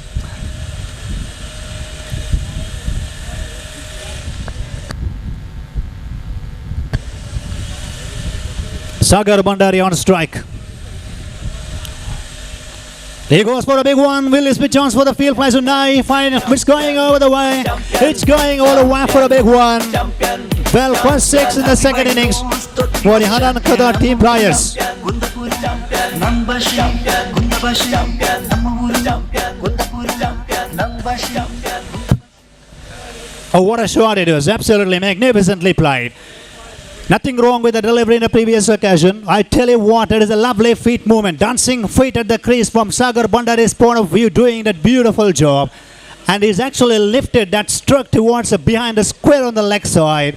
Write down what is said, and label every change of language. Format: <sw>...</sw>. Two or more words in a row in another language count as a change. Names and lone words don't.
<en>Sagar Bandari on strike. He goes for a big one. Will this be chance for the field prize of 9? Fine. It's going over the way. It's going all the way for a big one. Well, first 6 in the second innings for the Hanan Qatar team players. Gundapur champion, Nambashi champion, Gundabashi champion, Namahuru champion, Gundapur champion, Nambashi champion. Oh, what a shot it was. Absolutely magnificently played. Nothing wrong with the delivery in the previous occasion. I tell you what, it is a lovely feet movement. Dancing feet at the crease from Sagar Bandari's point of view, doing that beautiful job. And he's actually lifted that stroke towards behind the square on the leg side.</en>